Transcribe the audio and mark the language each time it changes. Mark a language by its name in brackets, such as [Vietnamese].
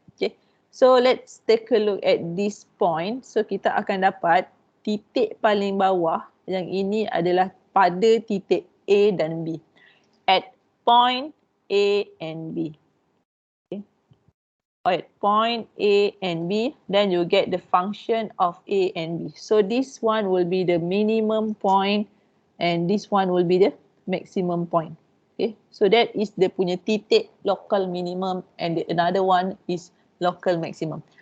[English] Okay, so let's take a look at this point. [Malay] So kita akan dapat titik paling bawah yang ini adalah pada titik A dan B. [English] At point A and B. Okay. At point A and B, then you get the function of A and B. So this one will be the minimum point and this one will be the maximum point. Okay, so that is the [Malay] punya titik [English] local minimum, and the another one is local maximum.